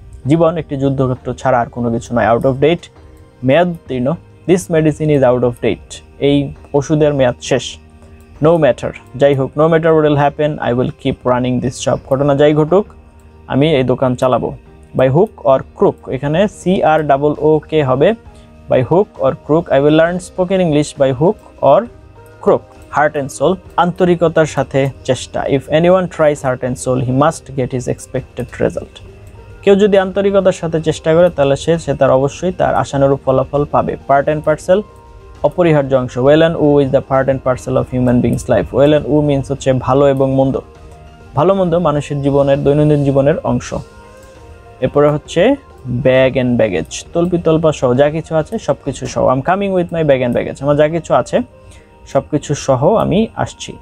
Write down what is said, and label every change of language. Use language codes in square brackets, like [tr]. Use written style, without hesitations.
[bn] জীবন একটি যুদ্ধক্ষেত্র ছাড়া আর কোনো কিছু নয়। [en] Out of date, [bn] মেয়াদ উত্তীর্ণ। [en] This medicine is out of date. [bn] এই ওষুধের মেয়াদ শেষ। [en] No matter, [bn] যাই হোক। [en] No matter what will happen, I will keep running this shop. [bn] ঘটনা যাই ঘটুক, আমি এই দোকান চালাবো। [en] By hook or crook, এখানে CROOK হবে। By hook or crook, I will learn spoken English by hook or crook. Heart and soul, [bn] আন্তরিকতার সাথে চেষ্টা। [en] If anyone tries heart and soul, he must get his expected result. [bn] কেউ যদি আন্তরিকতার সাথে চেষ্টা করে তাহলে সে তার অবশ্যই তার আশানুরূপ ফলাফল পাবে। [en] Part and parcel, [bn] অপরিহার্য অংশ। [en] Well and woe is the part and parcel of human beings life. Well and woe means [bn] হচ্ছে ভালো এবং মন্দ। ভালো মন্দ মানুষের জীবনের, দৈনন্দিন জীবনের অংশ। এরপরে হচ্ছে [en] bag and baggage, [bn] তল্পিতল্পা সহ যা কিছু আছে সবকিছু সহ। [en] I am coming with my bag and baggage, [bn] আমার যা কিছু আছে সবকিছু সহ আমি আসছি।